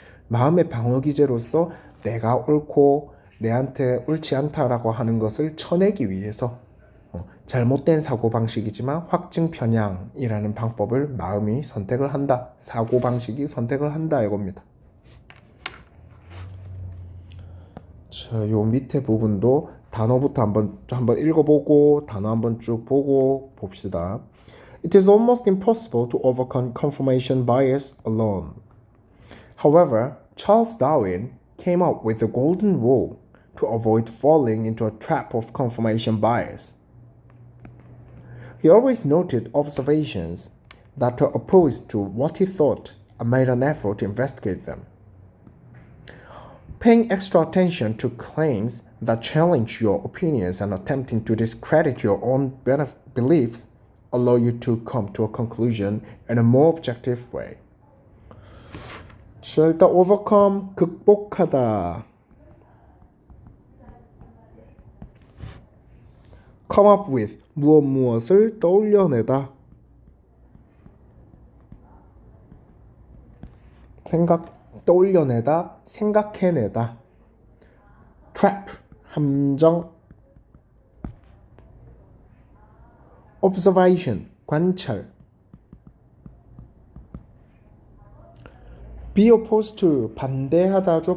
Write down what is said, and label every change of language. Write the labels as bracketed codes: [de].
[ko] 마음의 방어기제로서 내가 옳고 내한테 옳지 않다라고 하는 것을 쳐내기 위해서 잘못된 사고방식이지만 확증 편향이라는 방법을 마음이 선택을 한다. 사고방식이 선택을 한다 이겁니다. 자, 요 밑에 부분도 단어부터 한번 읽어보고 단어 한번 쭉 보고 봅시다. [en] It is almost impossible to overcome confirmation bias alone. However, Charles Darwin came up with the golden rule to avoid falling into a trap of confirmation bias. He always noted observations that were opposed to what he thought and made an effort to investigate them. Paying extra attention to claims that challenge your opinions and attempting to discredit your own beliefs allow you to come to a conclusion in a more objective way. [ko] 자, 일단 overcome, 극복하다. come up with, 무엇을 떠올려내다. 떠올려내다, 생각해내다. trap, 함정. observation, 관찰. be opposed to, 반대하다죠.